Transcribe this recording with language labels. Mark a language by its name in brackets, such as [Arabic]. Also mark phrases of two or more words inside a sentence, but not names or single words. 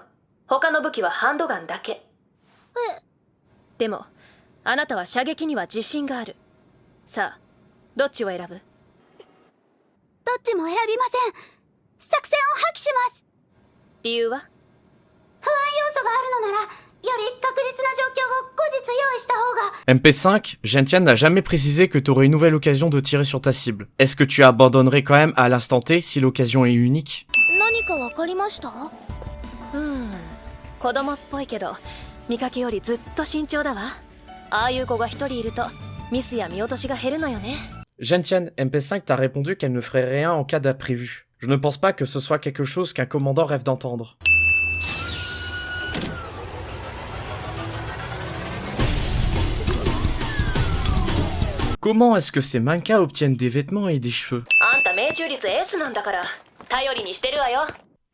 [Japanese] 他の武器はハンドガンだけ。でもあなたは射撃には自信がある。さあ、どっちを選ぶ？どっちも選びません。作戦を破棄します。理由は？不安要素があるのなら、より確実な状況を後日用意した方が。 [French] MP5, Gentiane n'a jamais précisé que t'aurais une nouvelle occasion de tirer sur ta cible. Est-ce que tu abandonnerais quand même à l'instant T si l'occasion est unique? [Japanese] 何かわかりました？子供っぽいけど見かけよりずっと慎重だわ。ああいう子が一人いるとミスや見落としが減るのよね。 [French] Gentiane, MP5 t'a répondu qu'elle ne ferait rien en cas d'imprévu. Je ne pense pas que ce soit quelque chose qu'un commandant rêve d'entendre. Comment est-ce que ces mannequins obtiennent des vêtements et des cheveux?